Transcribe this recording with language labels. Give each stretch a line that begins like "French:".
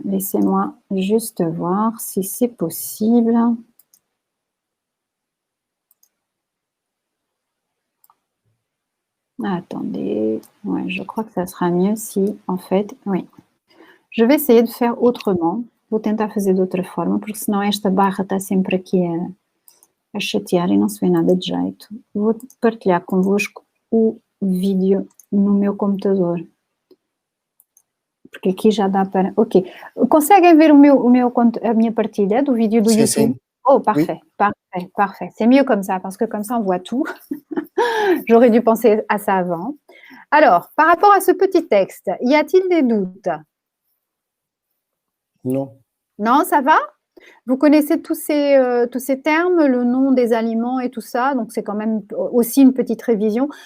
French: Laissez-moi juste voir si c'est possible. Attendez. Ouais, je crois que ça sera mieux si, en fait... Oui. Je vais essayer de faire autrement.
Portuguese: Vou tentar fazer de outra forma, porque senão esta barra está sempre aqui a chatear e não se vê nada de jeito. Vou partilhar convosco o vídeo no meu computador. Porque aqui já dá para... Ok. Conseguem ver a minha partilha do vídeo do YouTube? Sim.
French: Oh, parfait, oui. Parfait. C'est mieux comme ça, parce que comme ça, on voit tout. J'aurais dû penser à ça avant. Alors, par rapport à ce petit texte, y a-t-il des doutes? Non. Non, ça va? Vous connaissez tous ces termes, le nom des aliments et tout ça, donc c'est quand même aussi une petite révision.